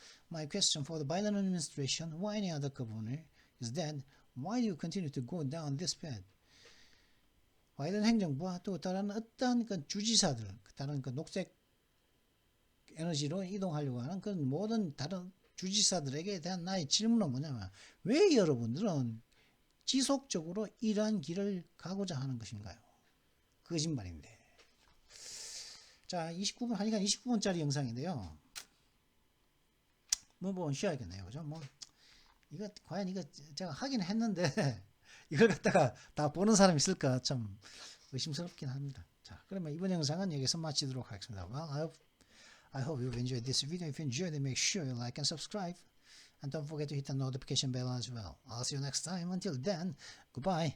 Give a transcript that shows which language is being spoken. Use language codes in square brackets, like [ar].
[en] My question for the Biden administration or any other governor is that why do you continue to go down this path? [ko] 바이든 행정부와 또 다른 어떤 그 주지사들, 다른 그 녹색 에너지로 이동하려고 하는 그 모든 다른 주지사들에게 대한 나의 질문은 뭐냐면 왜 여러분들은 지속적으로 이러한 길을 가고자 하는 것인가요? 거짓말인데. 자, 29분, 1시간 29분짜리 영상인데요. 뭐 쉬어야겠네요. 그죠? 이거, 과연 이거 제가 하긴 했는데, 이걸 갖다가 다 보는 사람이 있을까 참 의심스럽긴 합니다. 자, 그러면 이번 영상은 여기서 마치도록 하겠습니다. [en] Well, I hope you've enjoyed this video. If you enjoyed it, make sure you like and subscribe. And don't forget to hit the notification bell as well. I'll see you next time. Until then, goodbye.